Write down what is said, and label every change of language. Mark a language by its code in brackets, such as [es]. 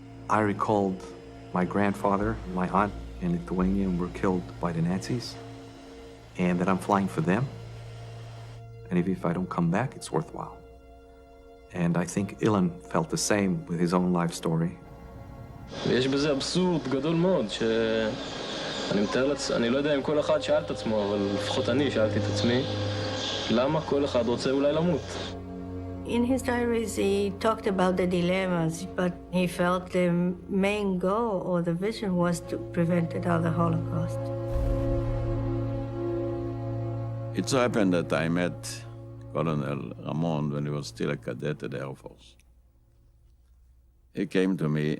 [en] I recalled my grandfather, my aunt in Lithuania were killed by the Nazis, and that I'm flying for them. And if I don't come back, it's worthwhile. And I think Ilan felt the same with his own life story. [he] ויש בזה אבסורד גדול מאוד, שאני מתאר לעצמי, אני לא יודע אם כל אחד שאל את עצמו, אבל לפחות אני שאלתי את עצמי, למה כל אחד רוצה אולי למות? [en] In his diaries, he talked about the dilemmas, but he felt the main goal or the vision was to prevent another Holocaust. It so happened that I met Colonel Ramon when he was still a cadet at the Air Force. He came to me.